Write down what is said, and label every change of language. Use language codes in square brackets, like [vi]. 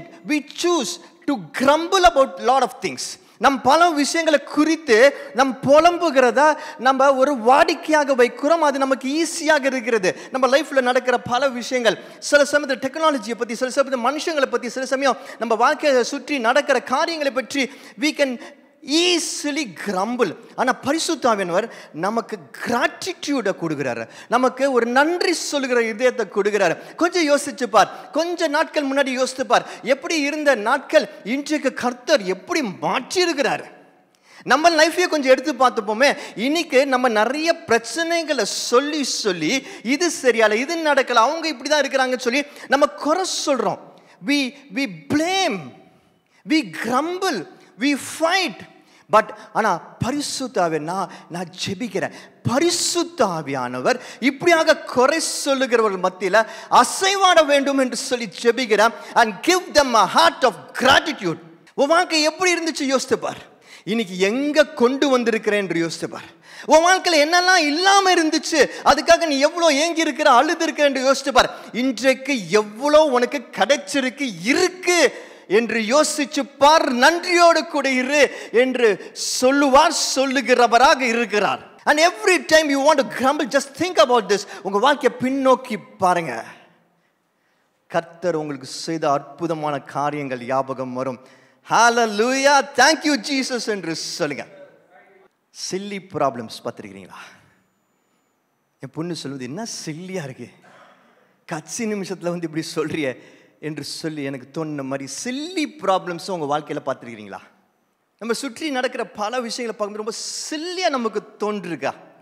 [en] we choose to grumble about lot of things. [ta] நம் பல விஷயங்களை குறித்து நம் புலம்புகிறத நம்ம ஒரு வாடிக்கையாக வைக்கிறோம். அது நமக்கு ஈஸியாக இருக்கிறது. நம்ம லைஃப்பில் நடக்கிற பல விஷயங்கள், சில சமயத்தில் டெக்னாலஜியை பற்றி, சில சமயத்தில் மனுஷங்களை பற்றி, சில சமயம் நம்ம வாழ்க்கையை சுற்றி நடக்கிற காரியங்களை பற்றி [en] we can easily grumble. [ta] ஆனால் பரிசுத்த ஆவியானவர் நமக்கு கிராட்டிடியூடை கொடுக்குறாரு, நமக்கு ஒரு நன்றி சொல்லுகிற இதயத்தை கொடுக்குறாரு. கொஞ்சம் யோசிச்சு பார், கொஞ்ச நாட்கள் முன்னாடி யோசித்து பார், எப்படி இருந்த நாட்கள் இன்றைக்கு கர்த்தர் எப்படி மாற்றியிருக்கிறாரு. நம்ம லைஃபையே கொஞ்சம் எடுத்து பார்த்துப்போமே. இன்னைக்கு நம்ம நிறைய பிரச்சனைகளை சொல்லி சொல்லி இது சரியால, இது நடக்கல, அவங்க இப்படி தான் இருக்கிறாங்கன்னு சொல்லி நம்ம குறை சொல்கிறோம். [en] we blame, we grumble, we fight. [ta] But ஆனால் பரிசுத்த ஆவியானவர், நான் ஜெபிக்கிறேன், பரிசுத்த ஆவியானவர் இப்படியாக குறை சொல்லுகிறவர்கள் மத்தியில் அசைவாட வேண்டும் என்று சொல்லி ஜெபிக்கிறேன். [en] and give them a heart of gratitude. [ta] உன் வாழ்க்கை எப்படி இருந்துச்சு யோசித்து பார். இன்னைக்கு எங்க கொண்டு வந்திருக்கிறேன் என்று யோசித்து பார். உன் வாழ்க்கையில் என்னெல்லாம் இல்லாமல் இருந்துச்சு, அதுக்காக நீ எவ்வளோ ஏங்கி இருக்கிற, அழுது இருக்க என்று யோசித்து பார். இன்றைக்கு எவ்வளோ உனக்கு கிடைச்சிருக்கு இருக்கு என்று யோசிச்சு பார். நன்றியோடு கூட இரு என்று சொல்லுவார், சொல்லுகிறவராக இருக்கிறார். [en] and every time you want to grumble, just think about this. [ta] உங்க வாழ்க்கையை பின்னோக்கி பாருங்க. கர்த்தர் உங்களுக்கு செய்த அற்புதமான காரியங்கள் ஞாபகம் வரும். [en] hallelujah, thank you Jesus [ta] என்று சொல்லுங்க. Chilli problems பார்த்துருக்கிறீங்களா? என் பொண்ணு சொல்லுவது, என்ன சில்லியா இருக்கு, கட்சி நிமிஷத்தில் வந்து இப்படி சொல்றிய என்று சொல்லி எனக்கு தோணுன மாதிரி சில்லி ப்ராப்ளம்ஸும் உங்கள் வாழ்க்கையில் பார்த்துருக்கிறீங்களா? நம்ம சுற்றி நடக்கிற பல விஷயங்களை பார்க்கும்போது ரொம்ப சில்லியாக நமக்கு தோன்றிருக்கா?